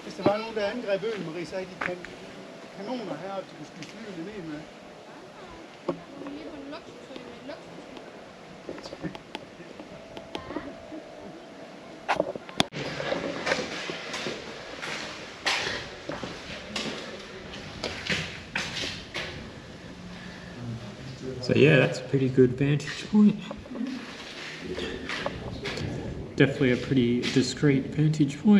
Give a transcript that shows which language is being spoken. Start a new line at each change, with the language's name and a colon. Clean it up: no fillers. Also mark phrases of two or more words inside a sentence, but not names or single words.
Danish: var nogen, der angreb øen, Marie, så havde de kanoner her, de kunne skyde flyene ned med. Vi er lige på en luksusø med luksusfly.
English: So yeah, that's a pretty good vantage point. Definitely a pretty discreet vantage point.